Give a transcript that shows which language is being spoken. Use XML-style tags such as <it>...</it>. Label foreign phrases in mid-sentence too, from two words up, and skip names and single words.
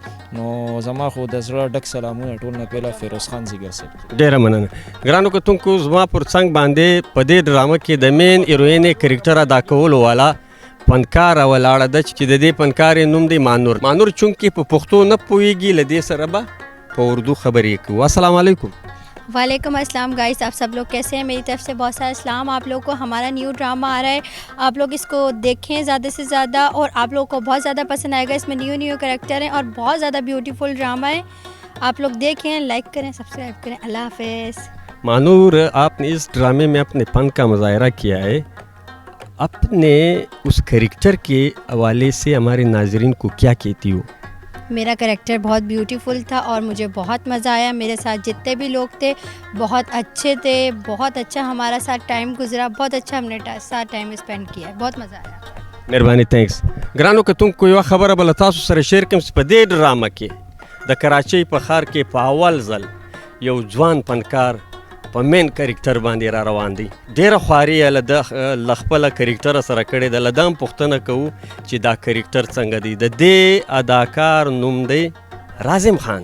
<ps>نو زما خو د زړه ډک سلامونه ټول نه پهله فیروز خان زیګر صاحب. ډېره مننه. ګرانو کتونکو، زما پر څنګ باندې په دې ډرامه کې د مین هیروین کرکټر ادا کولو والا فنکاره ولاړه ده چې د دې فنکارې نوم دی مانور. مانور چونکې په پښتو نه پوهېږي، له دې سره به په اردو خبرې کوو.</ps> <ar>السلام علیکم. وعلیکم السلام</ar> <ur>گائز، آپ سب لوگ کیسے ہیں؟ میری طرف سے بہت سارا سلام آپ لوگوں کو. ہمارا</ur> <en>new drama</en> <ur>آ رہا ہے، آپ لوگ اس کو دیکھیں زیادہ سے زیادہ اور آپ لوگوں کو بہت زیادہ پسند آئے گا. اس میں</ur> <en>new character</en> <ur>ہیں اور بہت زیادہ</ur> <en>beautiful drama</en> <ur>ہے. آپ لوگ دیکھیں، لائک کریں، سبسکرائب کریں. اللہ حافظ. مانور، آپ نے اس ڈرامے میں اپنے فن کا مظاہرہ کیا ہے. اپنے اس کریکٹر کے حوالے سے ہمارے ناظرین کو کیا کہتی ہو? میرا کریکٹر بہت بیوٹیفل تھا اور مجھے بہت مزہ آیا. میرے ساتھ جتنے بھی لوگ تھے بہت اچھے تھے، بہت اچھا ہمارا ساتھ ٹائم گزرا، بہت اچھا ہم نے ساتھ</ur> <en>time spend</en> <ur>کیا، بہت مزہ آیا.</ur> <ps>مهرباني थैंक्स. ګرانو کتونکو، یوه خبره به له تاسو سره شیر کړم چې په دې ډرامه کې د کراچۍ په ښار کې په اول ځل یو ځوان فنکار په مین کرکټر باندې را روان دی. ډېره خواري یې له خپله کرکټره سره کړې ده. له دا هم پوښتنه کوو چې دا کرکټر څنګه دی. د دې اداکار نوم دی راظم خان.</ps>